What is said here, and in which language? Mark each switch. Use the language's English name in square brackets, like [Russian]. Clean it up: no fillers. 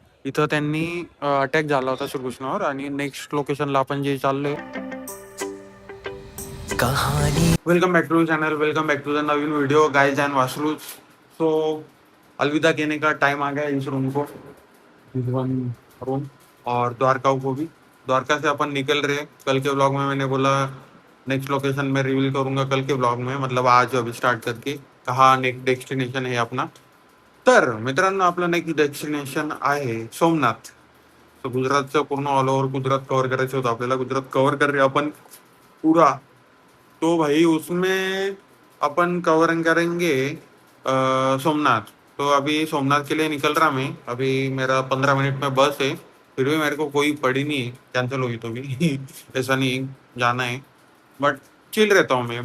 [Marathi] इथं त्यांनी अटॅक झाला होता श्रीकृष्णावर आणि नेक्स्ट लोकेशनला आपण जे चाललोय. [English] Welcome back to channel, welcome back to the नवीन video guys and वासरूज. [Hindi] सो अलविदा कहने का टाइम आ गया इस रूम को, इस वन रूम और द्वारका को भी. द्वारका से अपन निकल रहे. कल के व्लॉग में मैंने बोला नेक्स्ट लोकेशन में रिवील करूंगा कल के व्लॉग में, मतलब आज अभी स्टार्ट करके कहाँ नेक्स्ट डेस्टिनेशन है अपना. [Marathi] तर मित्रांनो, आपलं नेक्स्ट डेस्टिनेशन आहे सोमनाथ. तर गुजरातचं पूर्ण ऑल ओव्हर गुजरात कव्हर करायचं होतं आपल्याला. [Hindi] गुजरात कव्हर कर रहे अपन पूरा. तो भाई उसमें अपन कवर करेंगे सोमनाथ. तो अभी सोमनाथ के लिए निकल रहा मैं. अभी मेरा 15 मिनट में बस है. फिर भी मेरे को कोई पड़ी नहीं है, कैंसिल हुई तो भी ऐसा नहीं जाना है, बट चिल रहता हूँ मैं.